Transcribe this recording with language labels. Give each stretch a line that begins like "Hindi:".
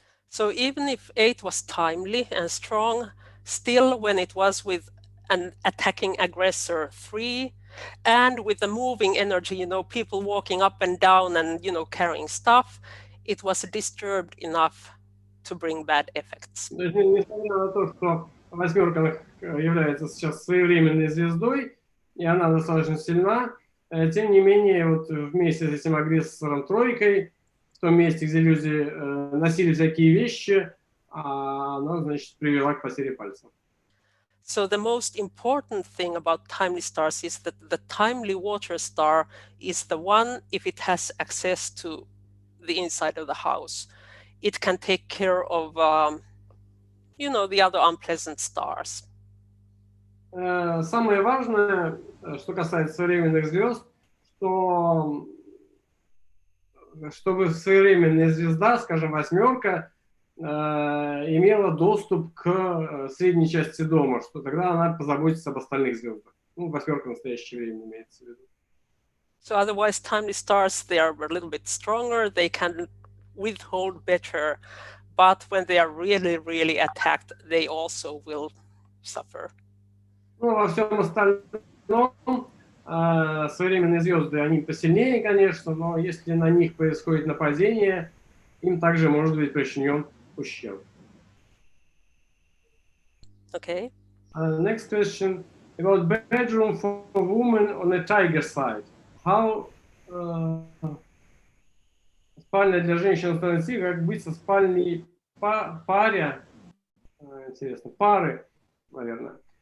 English: So even if 8 was timely and strong, still when it was with an attacking aggressor 3 and with the moving energy, people walking up and down and, carrying stuff, it was disturbed enough to bring bad effects.
Russian: То есть, несмотря на то, что 8-ка является сейчас своевременной звездой, и она достаточно сильна, тем не менее, вот вместе с этим агрессором 3-кой, в том месте, где люди носили всякие вещи, она, значит, привела к потере пальцев.
English: So the most important thing about timely stars is that the timely water star is the one, if it has access to the inside of the house, it can take care of, the other unpleasant stars.
Russian: Самое важное, что касается современных звезд, что чтобы своевременная звезда, скажем, восьмерка, имела доступ к средней части дома, что тогда она позаботится об остальных звездах. Ну, восьмерка в настоящее время имеется в виду.
English: So otherwise, timely stars, they are a little bit stronger, they can withhold better, but when they are really, really attacked, they also will suffer.
Russian: Ну, во всем остальном современные звезды, они посильнее, конечно, но если на них происходит нападение, им также может быть причинен ущерб.
English: Okay. Next question about bedroom for women on the Tiger side. How
Russian: спальня для женщин на стороне тигра, как быть со спальней паря, интересно, пары, наверное.